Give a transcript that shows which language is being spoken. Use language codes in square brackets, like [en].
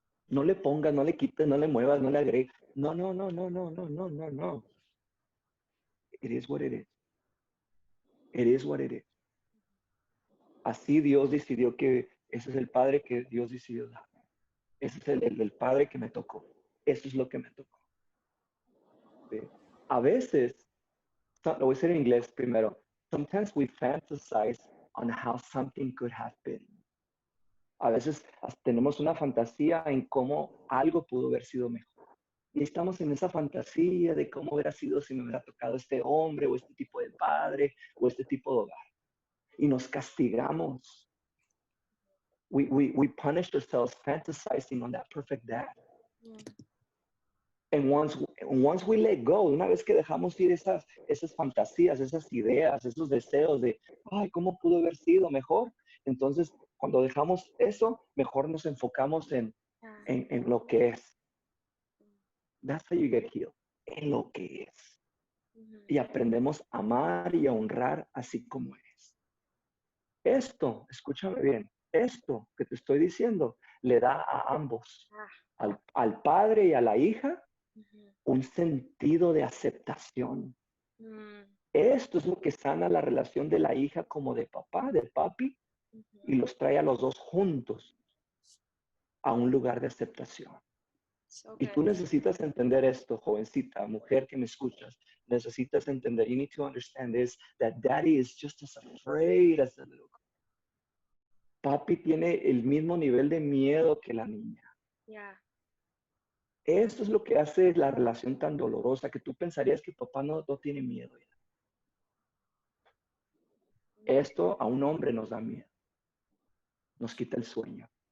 [es] No le pongas, no le quites, no le muevas, no le agregues. No. [en] It is what it is. [es] It is what it is. Así Dios decidió que ese es el padre que Dios decidió dar. Ese es el padre que me tocó. Eso es lo que me tocó. ¿Sí? A veces, lo voy a decir en inglés primero. [en] Sometimes we fantasize on how something could have been. [es] A veces tenemos una fantasía en cómo algo pudo haber sido mejor. Y estamos en esa fantasía de cómo hubiera sido si me hubiera tocado este hombre o este tipo de padre o este tipo de hogar. Y nos castigamos. [en] We punish ourselves fantasizing on that perfect dad. And once we let go, [es] una vez que dejamos ir esas fantasías, esas ideas, esos deseos de, ay, ¿cómo pudo haber sido mejor? Entonces, cuando dejamos eso, mejor nos enfocamos en lo que es. [en] That's how you get healed. [es] En lo que es. Y aprendemos a amar y a honrar así como es. Esto, escúchame bien, esto que te estoy diciendo le da a ambos, al padre y a la hija, un sentido de aceptación. Esto es lo que sana la relación de la hija como de papá, de papi, y los trae a los dos juntos a un lugar de aceptación. [en] So [es] Y tú [en] good. [es] necesitas entender esto, jovencita, mujer que me escuchas. Necesitas entender, [en] you need to understand this, that daddy is just as afraid as the little girl. [es] Papi tiene el mismo nivel de miedo que la niña. [en] Yeah. [es] Esto es lo que hace la relación tan dolorosa, que tú pensarías que papá no tiene miedo. Esto a un hombre nos da miedo. Nos quita el sueño.